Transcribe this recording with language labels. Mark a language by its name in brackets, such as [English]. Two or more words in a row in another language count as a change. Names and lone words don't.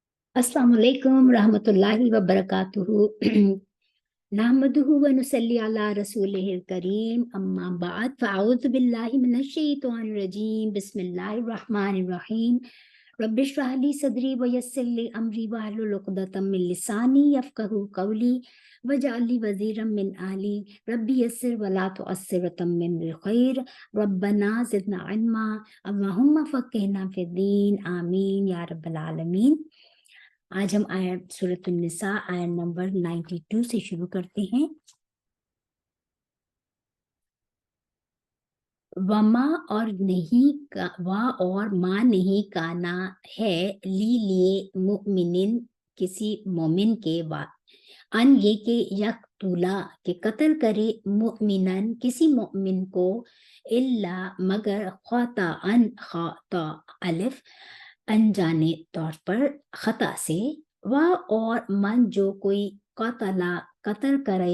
[Arabic] السلام عليكم رحمة الله وبركاته. نحمده ونصلي على رسوله الكريم، أما بعد، فأعوذ بالله من الشيطان الرجيم، بسم الله الرحمن الرحيم. رب اشرح لي صدري ويسر لي أمري واحلل عقدة من لساني يفقهوا قولي واجعل لي وزيرا من أهلي رب يسر ولا تعسر وتمم بالخير ربنا زدنا علما اللهم فقهنا في الدين آمين يا رب العالمين. [Urdu] آج ہم آیت سورۃ النساء آیت نمبر 92 سے شروع کرتے ہیں. وما اور نہیں کا وا اور ما نہیں کانا ہے لی لیے مومنین کسی مومن کے وا ان یہ کے یقتلہ کے قتل کرے مومنا کسی مومن کو الا مگر خطا الف انجانے طور پر خطا سے و اور من جو کوئی قتلا قتل کرے.